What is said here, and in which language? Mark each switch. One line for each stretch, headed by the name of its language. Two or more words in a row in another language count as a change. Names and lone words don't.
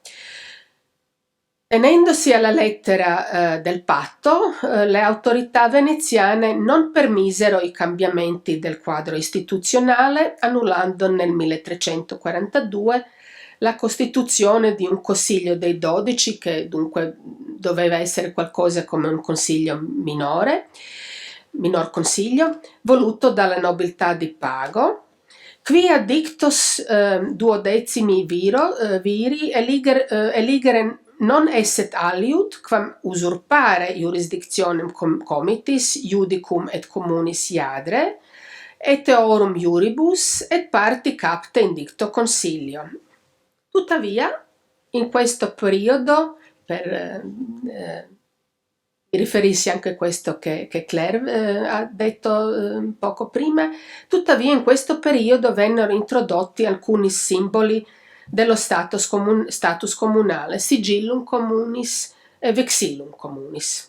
Italian: Tenendosi alla lettera del patto, le autorità veneziane non permisero i cambiamenti del quadro istituzionale, annullando nel 1342 la costituzione di un Consiglio dei 12, che dunque doveva essere qualcosa come un consiglio minor consiglio, voluto dalla nobiltà di pago.
Latin: Quia dictos duodecimi viri eligere non esset aliud, quam usurpare jurisdictionem comitis, judicum et communis iadre, et eorum iuribus, et parti capte in dicto consiglio.
Italian: Tuttavia, in questo periodo, per riferirsi anche a questo che Claire ha detto poco prima, tuttavia in questo periodo vennero introdotti alcuni simboli dello status comunale,
Latin: sigillum communis
Italian: e
Latin: vexillum communis.